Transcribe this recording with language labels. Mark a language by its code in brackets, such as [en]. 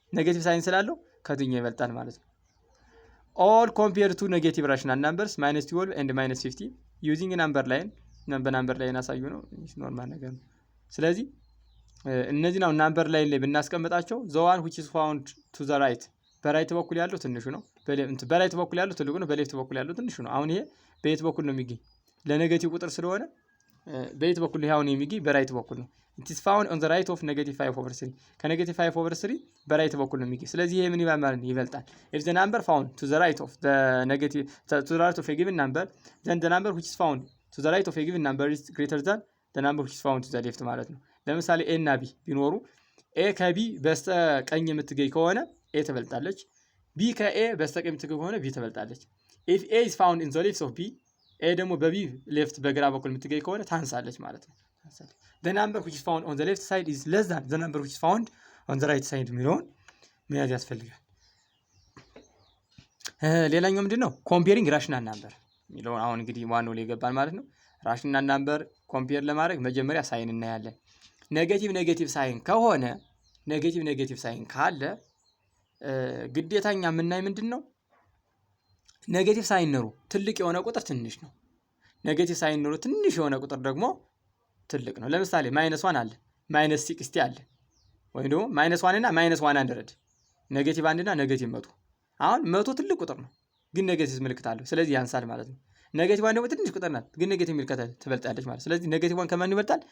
[am] ኔጌቲቭ ሳይን ስላለው ከዚህኛው ይበልጣል ማለት ነው። all compared to negative rational numbers -12 and -50 using number line በናምበር ላይን አሳዩ ነው። ኖርማል ነገር ነው። ስለዚህ እነዚህ ነው ናምበር ላይን ላይ ብናስቀምጣቸው the one which is found to the right በራይት በኩል ያለው ትንሹ ነው። በራይት በኩል ያለው ትልቁ ነው። በሌፍት በኩል ያለው ትንሹ ነው። አሁን ይሄ በየት በኩል ነው የሚገኝ? [en] ለኔጌቲቭ ቁጥር ስለሆነ በየት በኩል ይሄ አሁን የሚገኝ በራይት በኩል ነው። it is found on the right of negative 5/3 ከኔጌቲቭ 5/3 በራይት በኩል ነው የሚገኝ። ስለዚህ ይሄ ምን ይባላል ማለት ይበልጣል። if the number found to the right of the negative to the right of a given number then the number which is found to the right of a given number is greater than the number which is found to the left ማለት ነው። ለምሳሌ a እና b ቢኖሩ a ከb በስተቀኝ የምትገኝ ከሆነ a ትበልጣለች፣ b ከa በስተቀኝ የምትገኝ ከሆነ b ትበልጣለች። if a is found in the left of b a ደግሞ በb ሌፍት በግራ በኩል የምትገኝ ከሆነ ታንሳለች ማለት ነው። the number which is found on the left side is less than the number which is found on the right side የሚለውን መያዝ ያስፈልጋል። ሌላኛው ምንድነው? comparing rational number [am] የሚለውን አሁን እንግዲህ ዋናው ላይ ይገባል ማለት ነው። ራሽናል ናምበር ኮምፔር ለማድረግ መጀመሪያ ሳይን እናያለን። ኔጌቲቭ ሳይን ከሆነ ኔጌቲቭ ሳይን ካለ ግዴታኛ የምናይ ምንድን ነው? ኔጌቲቭ ሳይኖሩ ትልቅ የሆነ ቁጥር ትንሽ ነው። ኔጌቲቭ ሳይኖሩ ትንሽ የሆነ ቁጥር ደግሞ ትልቅ ነው። ለምሳሌ -1 አለ፣ -60 አለ፣ ወይም ደግሞ -1 እና -100 ኔጌቲቭ 1 እና ኔጌቲቭ 100። አሁን 100 ትልቅ ቁጥር ነው ግን ኔጌቲቭ ምልክት አለው፣ ስለዚህ ያንሳል ማለት ነው። ኔጌቲቭ 1 ደግሞ ትንሽ ቁጥር ናት ግን ኔጌቲቭ ምልክት ትበልጣለች ማለት። ስለዚህ ኔጌቲቭ 1 ከማን ይበልጣል?